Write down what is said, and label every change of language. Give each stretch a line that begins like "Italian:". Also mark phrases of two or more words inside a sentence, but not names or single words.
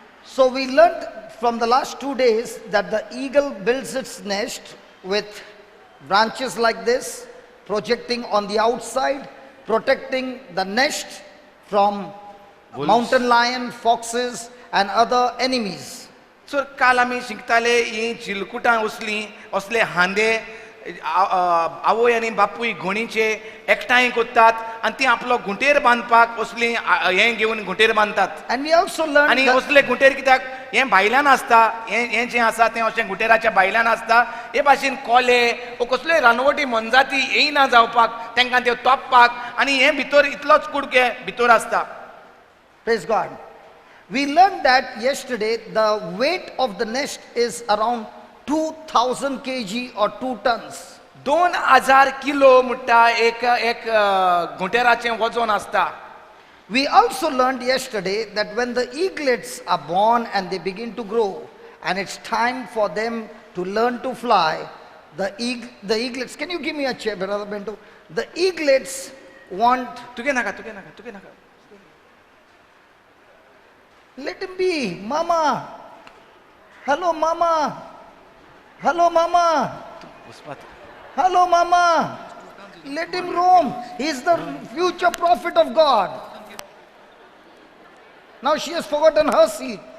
English: So we learned from the last 2 days that the eagle builds its nest with branches like this, projecting on the outside, protecting the nest from Wolves. mountain lion, foxes, and other enemies.
Konkani: सो काल आमी शिकताले ही चिलकुटां असले हांदे आवय आनी बापूय घोणीचे एकठांय करतात आनी ती आपलो घुंटेर बांदपाक असली हें घेवन घुंटेर बांदतात.
English: And we also learned आनी that
Konkani: असले घुंटेर कित्याक हें भायल्यान आसता, हें जें आसा तें अशें घुंटेराच्या भायल्यान आसता. हे भाशेन कोले वो कसल्योय रानवटी मनजाती येयना जावपाक, तांकां त्यो तोपपाक, आनी हें भितर इतलोच कुडके भितर आसता.
English: praise God. We learned that yesterday the weight of the nest is around 2000 kg or 2 tons.
Konkani: 2000 किलो म्हणटा एक घुंटेराचें वजन आसता.
English: We also learned yesterday that when the eaglets are born and they begin to grow and it's time for them to learn to fly, the eaglets, can you give me a chair, Brother Bento? The eaglets want,
Konkani: तुगे नाका.
English: let him be, Mama. Hello, Mama. Hello, Mama. Hello, Mama. Let him roam. He is the future prophet of God. Now she has forgotten her seat.